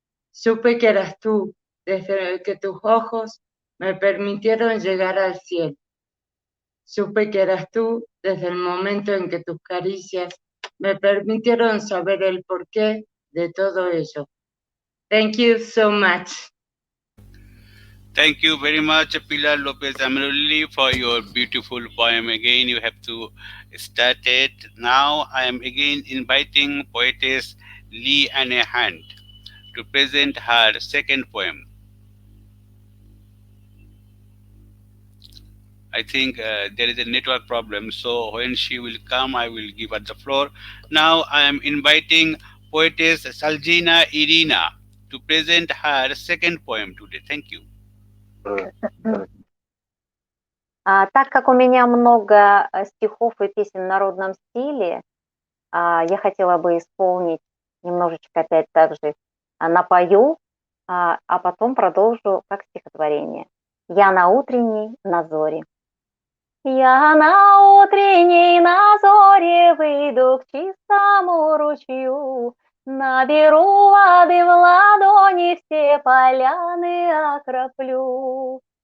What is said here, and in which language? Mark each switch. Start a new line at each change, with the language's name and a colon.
Spanish: Supe que eras tú desde que tus ojos me permitieron llegar al cielo. Supe que eras tú desde el momento en que tus caricias me permitieron saber el porqué de todo ello.
English: Thank you so much. Thank you very much, Pilar Lopez Amorelli, for your beautiful poem. Again, you have to start it. Now I am again inviting poetess Leanne Hunt to present her second poem. I think there is a network problem, so when she will come, I will give her the floor. Now I am inviting poetess Shulgina Irina to present her second poem today. Thank you.
Russian: Так как у меня много стихов и песен в народном стиле, я хотела бы исполнить немножечко опять также напою, а потом продолжу как стихотворение. Я на утренней на зоре. Я на утренней на зоре выйду к чистому ручью, наберу воды в ладони, все поляны окроплю.